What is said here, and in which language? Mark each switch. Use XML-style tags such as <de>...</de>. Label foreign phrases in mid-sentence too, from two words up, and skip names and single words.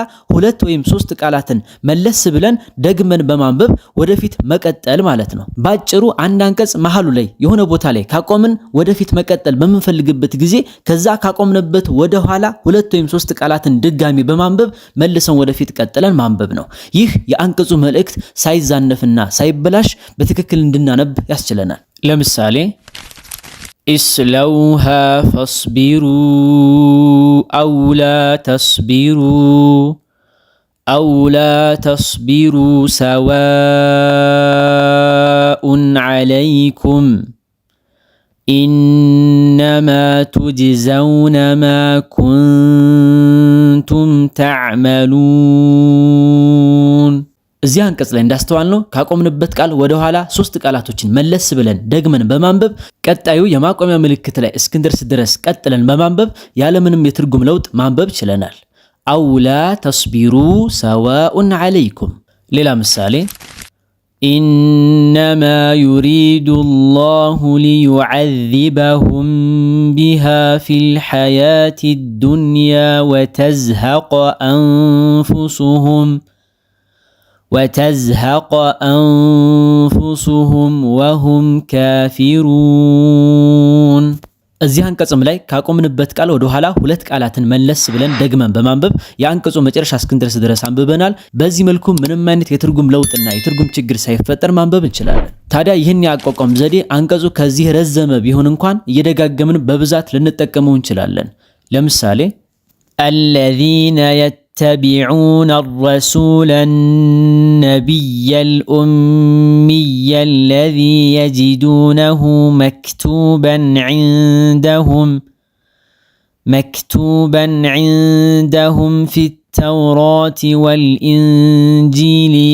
<am>2 ወይም 3 ቃላትን መለስ ብለን ደግመን በማንበብ ወደፊት መቀጠል ማለት ነው። ባጭሩ አንድ አንቀጽ መሃሉ ላይ የሆነ ቦታ ላይ ካቆምን ወደፊት መቀጠል በምንፈልግበት ጊዜ ከዛ ካቆምንበት ወደ ኋላ 2 ወይም 3 ቃላትን ድጋሚ በማንበብ መልሰን ወደፊት ቀጥለን ማንበብ ነው። ይህ የአንቀጹ መልእክት ሳይዛነፍና ሳይበላሽ በትክክል እንድናነብ ያስችለናል። ለምሳሌ</am> <ar>اسلوها فاصبروا أو لا تصبروا سواء عليكم إنما تجزون ما كنتم تعملون እዚህ</ar> <am>አንቀጽ ላይ እንዳስተዋልነው ካቆምንበት ቃል ወደ ኋላ 3 ቃላቶችን መለስ ብለን ደግመን በማንበብ ቀጣዩ የማቆሚያ ምልክት ላይ እስክንደርስ ድረስ ቀጥለን በማንበብ ያለምንም የትርጉም ለውጥ ማንበብ ችለናል።</am> <ar>أو لا تصبروا سواء عليكم።</ar> <am>ሌላ ምሳሌ</am> <ar>إنما يريد الله ليعذبهم بها في الحياة الدنيا وتزهق أنفسهم وهم كافرون</ar> <am>እዚህ አንቀጽም ላይ ካቆምንበት ቃል ወደ ኋላ 2 ቃላትን መለስ ብለን ደግመን በማንበብ የአንቀጹ መጨረሻ እስክንደርስ ድረስ አንብበናል። በዚህ መልኩ ምንም አይነት የትርጉም ለውጥና የትርጉም ችግር ሳይፈጠር ማንበብ እንችላለን። ታዲያ ይህን ያቋቋም ዘዴ አንቀጹ ከዚህ ረዘመ ቢሆን እንኳን እየደጋገምን በብዛት ልንጠቀመው እንችላለን። ለምሳሌ</am> <ar>الذين يتبعون الرسول النبي الأمي الذي يجدونه مكتوبا عندهم في التوراة والإنجيل</ar>